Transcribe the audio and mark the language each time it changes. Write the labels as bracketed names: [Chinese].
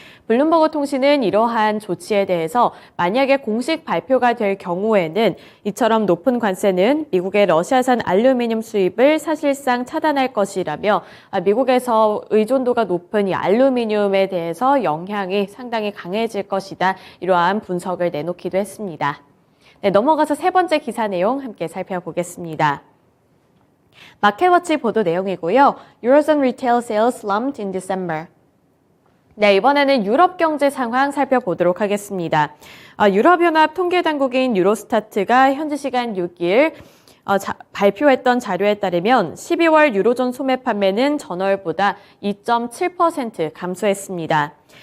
[Korean] 블룸버그 통신은 이러한 조치에 대해서 만약에 공식 발표가 될 경우에는 이처럼 높은 관세는 미국의 러시아산 알루미늄 수입을 사실상 차단할 것이라며 미국에서 의존도가 높은 이 알루미늄에 대해서 영향이 상당히 강해질 것이다. 이러한 분석을 내놓기도 했습니다. 네, 넘어가서 세 번째 기사 내용 함께 살펴보겠습니다. 마켓워치 보도 내용이고요. [English] Eurozone retail sales slumped in December. [Korean] 네, 이번에는 유럽 경제 상황 살펴보도록 하겠습니다. 유럽연합 통계당국인 유로스타트가 현지 시간 6일 발표했던 자료에 따르면 12월 유로존 소매 판매는 전월보다 2.7% 감소했습니다.